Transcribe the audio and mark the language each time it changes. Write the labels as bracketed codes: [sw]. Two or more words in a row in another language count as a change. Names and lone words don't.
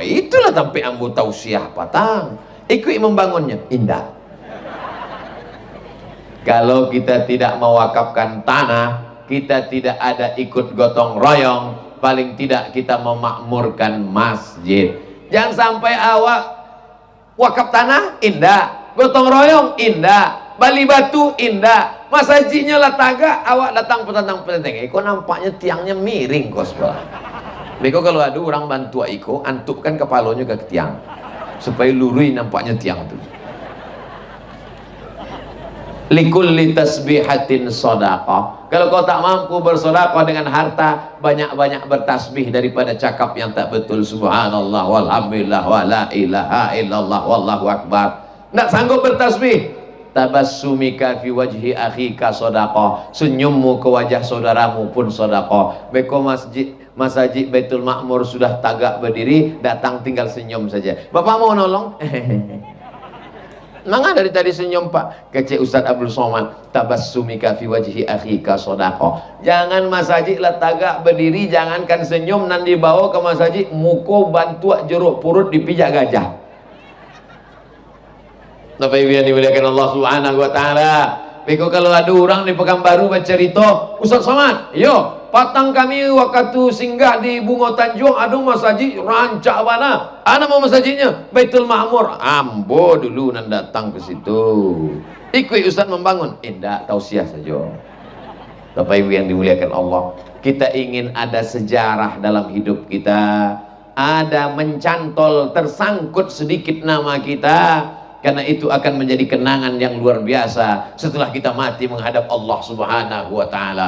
[min] Itulah sampai ambo tahu siapa tang. [id] Ikut membangunnya. Indah. Kalau kita tidak mewakafkan tanah, kita tidak ada ikut gotong royong, paling tidak kita memakmurkan masjid. [min] Jangan sampai awak wakaf tanah indah, gotong royong indah, bali batu indah, masjidnya lah tagak, awak datang petang-petang. Iko nampaknya tiangnya miring kos bah. Beko kalau ada orang bantu iko, antupkan kepalanya ke tiang supaya lurui nampaknya tiang tu. [ar] لكل تسبيحة صدقة. [ms] Kalau kau tak mampu bersedekah dengan harta, banyak-banyak bertasbih daripada cakap yang tak betul. [ar] سبحان الله والحمد لله ولا إله إلا الله والله أكبر. [ms] Tak sanggup bertasbih, [ar] تبسمك في وجه أخيك صدقة. [id] Senyummu ke wajah saudaramu pun sedekah. Beko masjid Baitul Ma'mur sudah tagak berdiri, datang tinggal senyum saja. Bapak mau nolong? Mana dari tadi senyum Pak? Kecil Ustaz Abdul Somad, [ar] تبسمك في وجه أخيك صدقة. [min] Jangan masjid lah tagak berdiri, jangankan senyum nan dibawa ke masjid muko bantuak jeruk purut dipijak gajah. [id] Bapak Ibu yang dimuliakan Allah [ar] سبحانه وتعالى. [min] Beko kalau ada orang di Pekanbaru bercerita, Ustaz Somad, yo patang kami waktu singgah di Bungo Tanjung, aduh masjid rancak mana? [id] Ana mau masjidnya Baitul Ma'mur. [min] Ambo dulu nan datang ke situ. Ikut Ustaz membangun. [id] Enggak, tausiah saja. Bapak Ibu yang dimuliakan Allah, kita ingin ada sejarah dalam hidup kita, ada mencantol, tersangkut sedikit nama kita, karena itu akan menjadi kenangan yang luar biasa setelah kita mati menghadap Allah [ar] سبحانه وتعالى.